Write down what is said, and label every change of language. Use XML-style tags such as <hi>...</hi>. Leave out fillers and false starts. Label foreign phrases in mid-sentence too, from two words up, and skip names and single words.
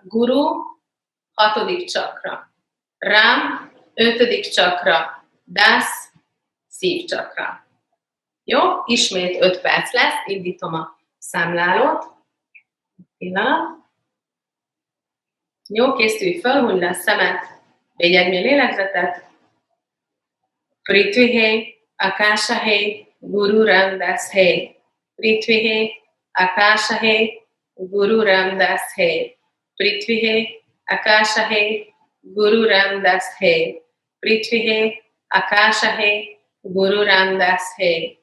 <hu>Guru, 6. csakra. Ram, 5. csakra. Dász, szív csakra. Jó, ismét 5 perc lesz, indítom a számlálót. Pillanat. Jó, készülj fel, hunyd le a szemet, végy egy mély lélegzetet.</hu> <pa>ਪ੍ਰਿਥਵੀ ਹੈ, ਆਕਾਸ਼ ਹੈ, ਗੁਰੂ ਰਾਮਦਾਸ ਹੈ. ਪ੍ਰਿਥਵੀ ਹੈ, ਆਕਾਸ਼ ਹੈ, ਗੁਰੂ ਰਾਮਦਾਸ ਹੈ. ਪ੍ਰਿਥਵੀ ਹੈ, ਆਕਾਸ਼ ਹੈ, ਗੁਰੂ ਰਾਮਦਾਸ ਹੈ. ਪ੍ਰਿਥਵੀ ਹੈ, ਆਕਾਸ਼ ਹੈ, ਗੁਰੂ ਰਾਮਦਾਸ ਹੈ.</pa>